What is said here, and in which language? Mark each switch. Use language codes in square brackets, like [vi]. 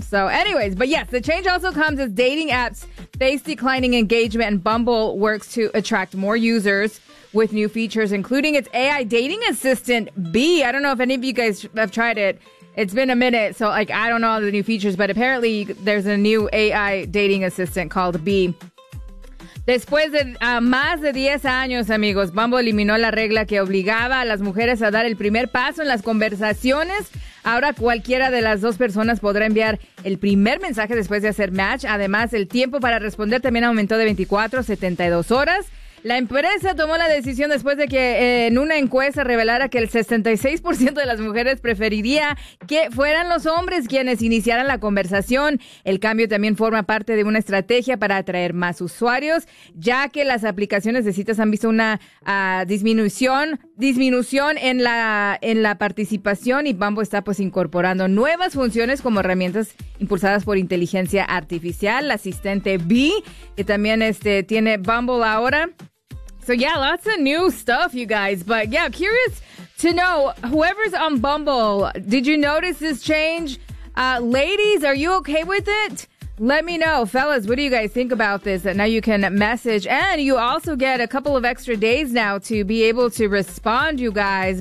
[en] So anyways, but yes, the change also comes as dating apps face declining engagement and Bumble works to attract more users with new features, including its AI dating assistant, B. I don't know if any of you guys have tried it. It's been a minute, so like I don't know all the new features, but apparently there's a new AI dating assistant called B. [es] Después de más de 10 años, amigos, Bumble eliminó la regla que obligaba a las mujeres a dar el primer paso en las conversaciones. Ahora cualquiera de las dos personas podrá enviar el primer mensaje después de hacer match. Además, el tiempo para responder también aumentó de 24 a 72 horas. La empresa tomó la decisión después de que en una encuesta revelara que el 66% de las mujeres preferiría que fueran los hombres quienes iniciaran la conversación. El cambio también forma parte de una estrategia para atraer más usuarios, ya que las aplicaciones de citas han visto una disminución en la participación y Bumble está pues incorporando nuevas funciones como herramientas impulsadas por inteligencia artificial. La asistente B, que también tiene Bumble ahora. [en] So yeah, lots of new stuff, you guys. But yeah, curious to know, whoever's on Bumble, did you notice this change? Ladies, are you okay with it? Let me know. Fellas, what do you guys think about this? That now you can message. And you also get a couple of extra days now to be able to respond, you guys.